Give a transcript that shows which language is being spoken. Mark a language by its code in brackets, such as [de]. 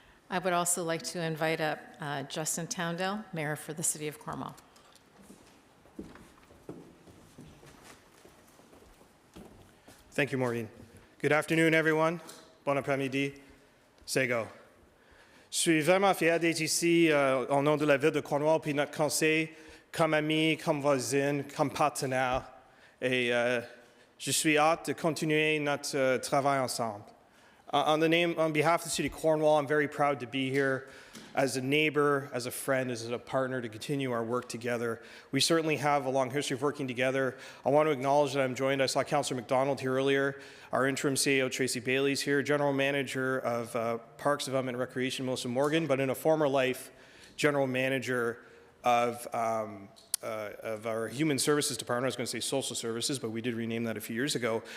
[en] I would also like to invite up Justin Towndale, Mayor for the City of Cornwall. Thank you, Maureen. Good afternoon, everyone. [fr] Bon après-midi. Sego. Je suis vraiment fier d'être ici au nom de la ville de Cornwall puis notre conseil, comme ami, comme voisin, comme partenaire. Et je suis hâte de continuer notre travail ensemble. [en] On behalf of the City of Cornwall, I'm very proud to be here as a neighbor, as a friend, as a partner to continue our work together. We certainly have a long history of working together. I want to acknowledge that I'm joined, I saw Councillor McDonald here earlier, our interim CEO Tracy Bailey's here, General Manager of Parks Development and Recreation Melissa Morgan, but in a former life, General Manager of our Human Services Department. I was going to say Social Services, but we did rename that a few years ago.